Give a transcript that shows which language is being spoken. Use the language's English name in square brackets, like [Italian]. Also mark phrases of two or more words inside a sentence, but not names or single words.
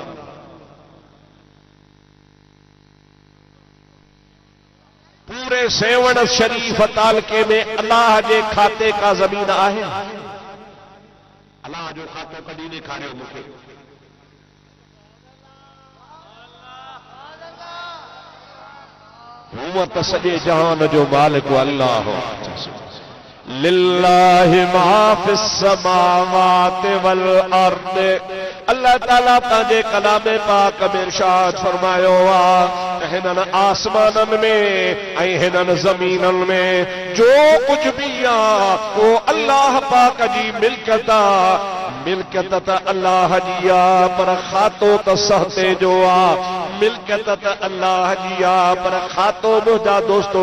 [Sindhi] पूरे सेवण शरीफ तालके में अल्लाह जे खाते का जमीन आहे अल्लाह जो खातो कॾहिं ॾेखारियो मूंखे हूअं त सॼे जहान जो मालिक अल्लाह [Arabic] لله ما في السماوات والأرض [Sindhi] अल्लाह ताला ताजे कलामे पाक में इरशाद फरमायो आहे हिननि आसमाननि में ऐं हिननि ज़मीननि में जो कुछ भी आहे वो अल्लाह पाक जी मिल्कियत आहे मिल्कियत त अल्लाह जी आहे पर खातो त सहते जो आहे मिल्कियत त अल्लाह जी आहे पर खातो मुंहिंजा दोस्तो